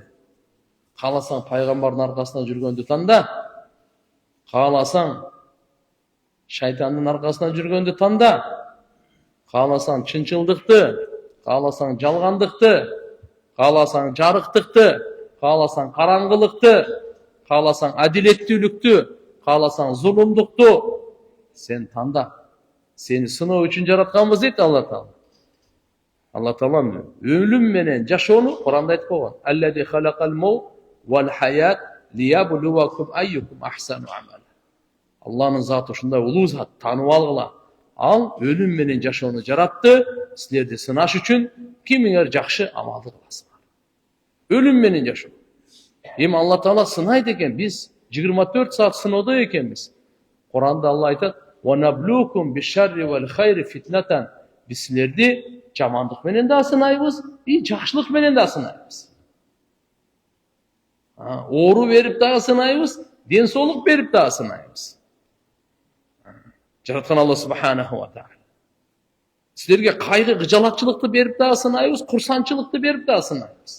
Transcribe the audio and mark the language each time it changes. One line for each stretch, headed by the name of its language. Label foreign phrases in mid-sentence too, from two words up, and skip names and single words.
Kyrgyz: Кааласаң пайгамбардын аркасында жүргөндү танда, кааласаң шайтандын аркасында жүргөндү танда, кааласаң чынчылдыкты, кааласаң жалгандыкты, кааласаң жарыктыкты, кааласаң караңгылыкты, кааласаң адилеттүүлүктү, кааласаң зулумдукту, сен танда. Сени сыноо үчүн жаратканбыз дейт Алла Таала. Алла Таала өлүм менен жашоону Куранда айтып койгон.
Arabic: الذي خلق الموت والحياة ليبلوكم أيكم أحسن عملا.
Kyrgyz: Алланын заты ушундай улуу зат, таанып алгыла. Ал өлүм менен жашоону жаратты, силерди сынаш үчүн, кимиңер жакшы амалды кыласыңар. Өлүм менен жашоо. Эми Алла Таала сынайт экен, биз 24 саат сыноодо экенбиз. Куранда Алла айтат:
Arabic: "ونبلوكم بالشر والخير فتنة".
Kyrgyz: Биз силерди жамандык менен да сынайбыз, жакшылык менен да сынайбыз. Оору берип дагы сынайбыз, ден соолук берип дагы сынайбыз. Жараткан Алла
Arabic: سبحانه وتعالى.
Kyrgyz: Силерге кайгы, кыжалатчылыкты берип дагы сынайбыз, курсанчылыкты берип дагы сынайбыз.